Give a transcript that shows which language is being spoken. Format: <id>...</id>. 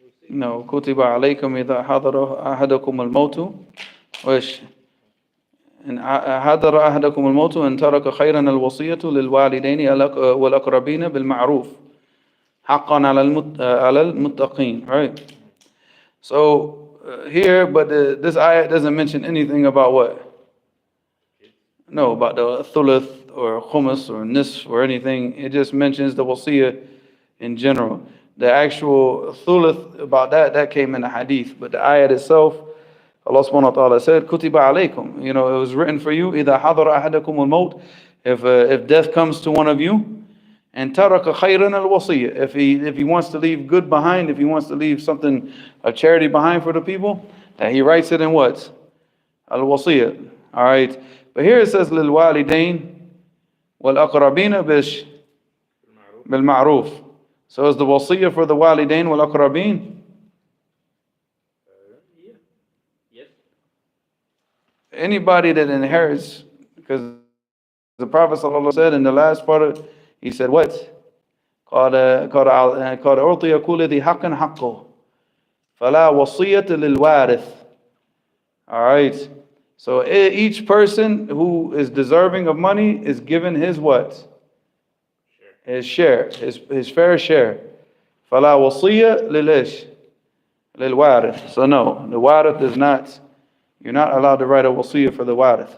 <ar>No, كتب عليكم إذا حضر أحدكم الموت وإيش إن حضر أحدكم الموت وإن ترك خيرا الوصية للوالدين والأقربين بالمعروف حقا على المتقين.</ar> <en>Right. So here, but this ayat doesn't mention anything about what? No, about the thuluth or khumus or nisf or anything. It just mentions the wasiyah in general. The actual thuluth about that came in the hadith, but the ayat itself, Allah subhanahu wa ta'ala said,</en> <ar>Kutiba alaykum.</ar> <en>You know, it was written for you,</en> <ar>إِذَا حَضَرَ أَحَدَكُمُ الْمَوْتِ</ar> <en>if death comes to one of you, and</en> <ar>taraka khayran al-wasiyah.</ar> <en>If he wants to leave good behind, if he wants to leave something, a charity behind for the people, that he writes it in what? Al-wasiyah. All right. But here it says,</en> <ar>لِلْوَالِدَيْنِ وَالْأَقْرَبِينَ بِالْمَعْرُوف.</ar> <en>So is the wasiyah for the</en> <ar>walidain wal aqrabin?</ar> <en>Yeah. Yes. Anybody that inherits, because the Prophet ﷺ said in the last part of, he said what?</en> <ar>قال أعطي كل ذي حق حقه فلا وصية للوارث.</ar> <en>All right. So each person who is deserving of money is given his what? His share, his fair share.</en> <ar>فلا وصية للإيش؟ للوارث.</ar> <en>So no, the warith does not. You're not allowed to write a wasiyah for the warith.</en>